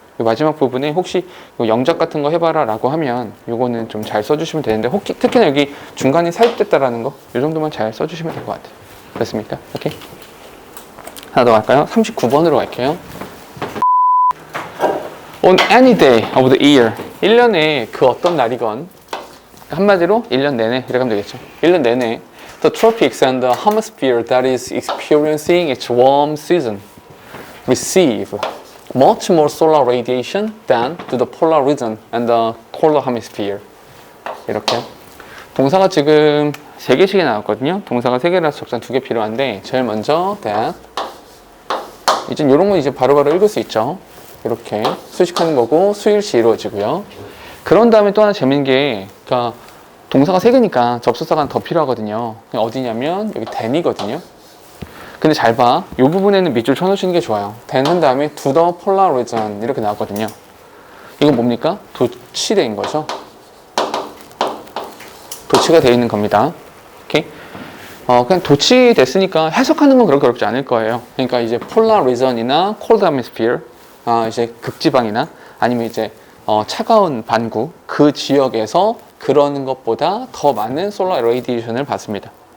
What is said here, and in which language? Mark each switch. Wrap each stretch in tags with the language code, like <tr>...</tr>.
<ko>이 마지막 부분에 혹시 영작 같은 거 해봐라 라고 하면 요거는 좀 잘 써주시면 되는데 특히나 여기 중간에 삽입됐다라는 거 이 정도만 잘 써주시면 될 것 같아요. 됐습니까? 오케이. 하나 더 갈까요? 39번으로 갈게요. On any day of the year 1년에 그 어떤 날이건 한마디로 1년 내내 이렇게 하면 되겠죠.</ko> <en>1년 내내 The tropics and the hemisphere that is experiencing its warm season receive much more solar radiation than do the polar region and the colder hemisphere.</en> <ko>이렇게. 동사가 지금 3개씩이 나왔거든요. 동사가 3개라서 적산 2개 필요한데 제일 먼저 that. 이제 이런 건 이제 바로바로 읽을 수 있죠. 이렇게 수식하는 거고 수일시 이루어지고요. 그런 다음에 또 하나 재밌는 게 그러니까 동사가 3개니까 접속사가 하나 더 필요하거든요. 어디냐면 여기 then이거든요. 근데 잘 봐. 이 부분에는 밑줄 쳐놓으시는 게 좋아요. then 한 다음에 to the polar region 이렇게 나왔거든요. 이건 뭡니까? 도치대인 거죠. 도치가 되어 있는 겁니다. 오케이? 그냥 도치됐으니까 해석하는 건 그렇게 어렵지 않을 거예요. 그러니까 이제 polar region이나 cold atmosphere, 이제 극지방이나 아니면 이제 차가운 반구 그 지역에서 그러는 것보다 더 많은 solar radiation을 받습니다.</ko>